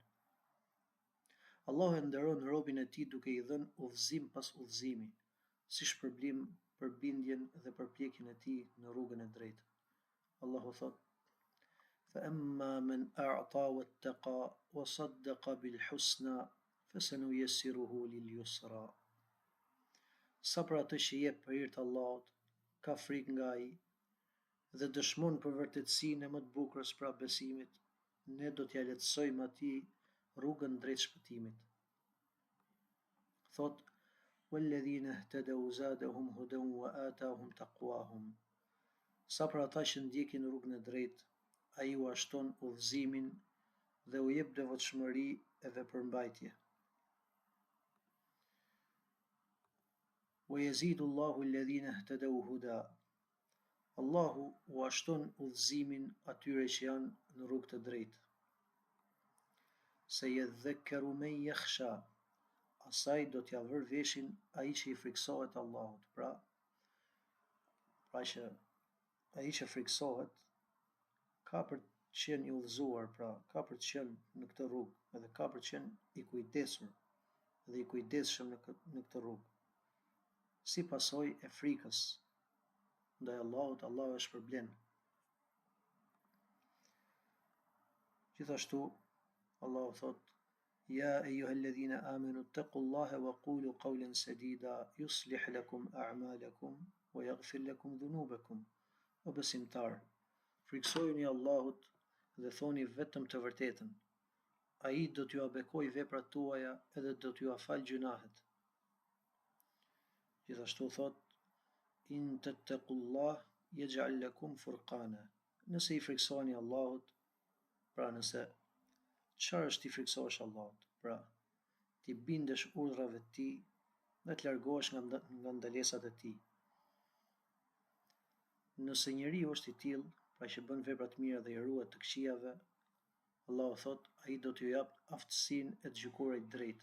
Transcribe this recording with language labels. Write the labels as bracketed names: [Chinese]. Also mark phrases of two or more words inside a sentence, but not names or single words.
[Albanian] Allahu e nderon robin e tij duke i dhënë udhëzim pas udhëzimi, si shpërblim për bindjen dhe përpjekjen e tij në rrugën e drejtë. Allahu thot: [Arabic] "فأما من أعطى واتقى وصدق بالحسنى فسنيسره لليسرى." [Albanian] Sa për atë që jep për hir të Allahut, ka frikë nga ai dhe dëshmon për vërtetësinë e më të bukur pra besimit, ne do t'ja lehtësojmë atij rrugën drejt shpëtimit. Thot: [Arabic] "والذين اهتدوا زادهم هدى وآتاهم تقواهم." [Albanian] Sa për ata që ndjekin rrugën e drejtë, ai u ashton udhëzimin dhe u jep devotshmëri e veprmbajtje. [Arabic] ويزيد الله الذين اهتدوا هدى. [Albanian] Allahu u ashton udhëzimin atyre që janë në rrugë të drejtë. [Arabic] سيذكر من يخشى. [Albanian] asaj do t'ja vër veshin ai që i friksohet Allahut. Pra që ai që friksohet ka për të qenë i udhëzuar, pra ka për të qenë në këtë rrugë, edhe ka për të qenë i kujdesur dhe i kujdesshëm në këtë rrugë. Si pasojë e frikës ndaj Allahut, Allahu e shpërblen. Gjithashtu, Allahu thot: [Arabic] يا أيها الذين آمنوا اتقوا الله وقولوا قولا سديدا يصلح لكم أعمالكم ويغفر لكم ذنوبكم. [Albanian] O besimtar, friksojuni Allahut dhe thoni vetëm të vërtetën. Ai do t'ju bekojë veprat tuaja edhe do t'ju falë gjunahet. Gjithashtu thot: [Arabic] إن تتقوا الله يجعل لكم فرقانا. [Albanian] Nëse i friksoni Allahut, pra nëse çfarë është ti friksohesh Allahut? Pra, ti bindesh urdhrave të tij dhe të largohesh nga ndalesat e tij. Nëse njeriu është i tillë, pra që bën vepra të mira dhe i ruhet të këqijave, Allahu thot, ai do t'ju jap aftësinë e të gjykuarit drejt.